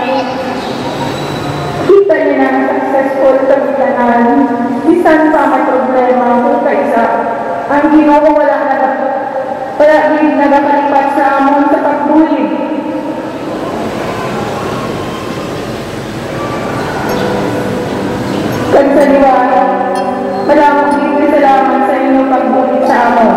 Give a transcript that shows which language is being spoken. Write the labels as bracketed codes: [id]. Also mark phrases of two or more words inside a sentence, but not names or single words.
[hil] Kita niya na successful kami tanan. Bisan pa may problema kung kaisa ang Ginoo wala din nagakalipat sa amon sa pagbulig. Kag sa liwanag, [tl] maraming salamat sa inyong [hil] pagbulit sa amon.